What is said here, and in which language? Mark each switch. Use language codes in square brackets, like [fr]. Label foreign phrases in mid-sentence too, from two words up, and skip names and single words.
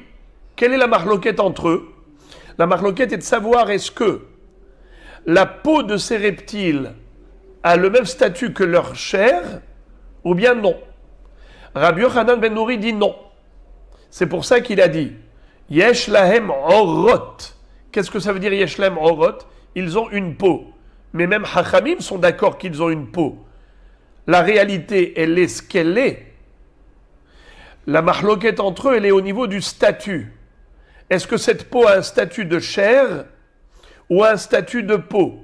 [fr] Quelle est la marloquette entre eux? La marloquette est de savoir est-ce que la peau de ces reptiles a le même statut que leur chair, ou bien non. Rabbi Yochanan ben Nouri dit non. C'est pour ça qu'il a dit [he] יש להם עורות. [fr] Qu'est-ce que ça veut dire [he] יש להם עורות? [fr] Ils ont une peau. Mais même Chachamim sont d'accord qu'ils ont une peau. La réalité, elle est ce qu'elle est. La mahloquette entre eux, elle est au niveau du statut. Est-ce que cette peau a un statut de chair ou un statut de peau?